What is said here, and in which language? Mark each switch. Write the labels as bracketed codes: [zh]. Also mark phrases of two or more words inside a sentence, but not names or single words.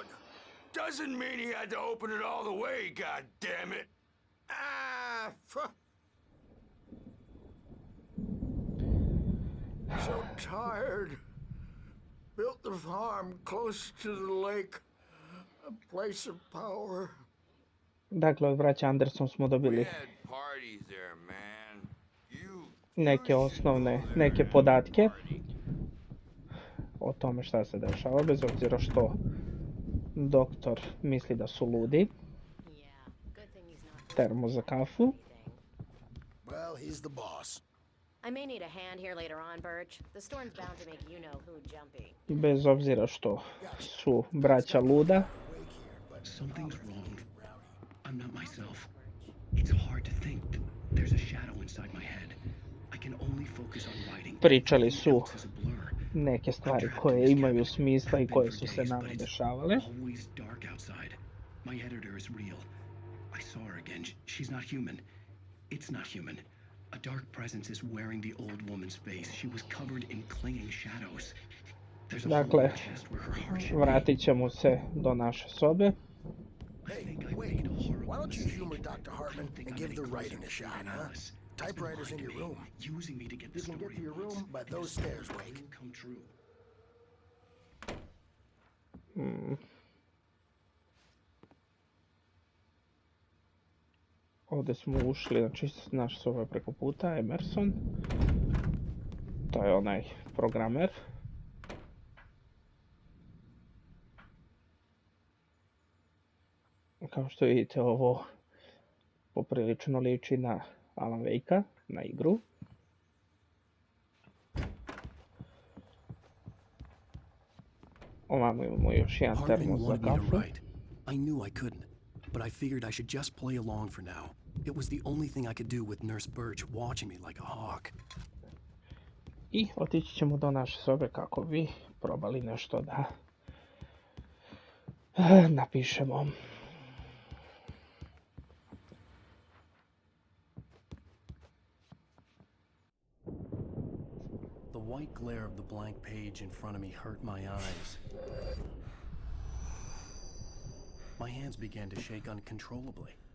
[en] Doesn't mean he had to open it all the way, goddammit. So tired. Built the farm close to the lake. A place of power. [bs] Dakle, od braća Anderson smo [en] We [bs] dobili [en] had parties there, man. [bs] neke osnovne, neke podatke o tome šta se dešava, bez obzira što doktor misli da su ludi. Termo za kafu. [en] Well, he's the boss. I may need a hand here later on, Birch. The storm's bound to make you know who jumpy. [bs] Bez obzira što su braća luda. [en] Something's wrong. I'm not myself. It's hard to think that there's a shadow inside my head. I can only focus on writing. [bs] Pričali su neke stvari koje imaju smisla i koje su se nama dešavale. [en] Always dark outside. My editor is real. I saw her again. She's not human. It's not human. A dark presence is wearing the old woman's face. She was covered in clinging shadows. There's a hole in [bs] Dakle, [en] her chest where her heart should be. [bs] vratit ćemo se do naše sobe. [en] Hey, wait. Why don't you humor Dr. Hartman and give the writing a shot, huh? Typewriter's in your room. Using me to get the You can get story to your room by those stairs, Wake. come true. [bs] Ovdje smo ušli, znači naš soba je preko puta, Emerson. To je onaj programer. Kao što vidite, ovo poprilično liči na Alan Wake-a, na igru. Ovamo imamo još jedan [en] Hartman [bs] termos za [en] wanted me to [bs] kafu. [en] write. I knew I couldn't, but I figured I should just play along for now. It was the only thing I could do with Nurse Birch watching me like a hawk. [bs] I otići ćemo do naše sobe kako bi probali nešto da napišemo. [en] The white glare of the blank page in front of me hurt my eyes. My hands began to shake uncontrollably.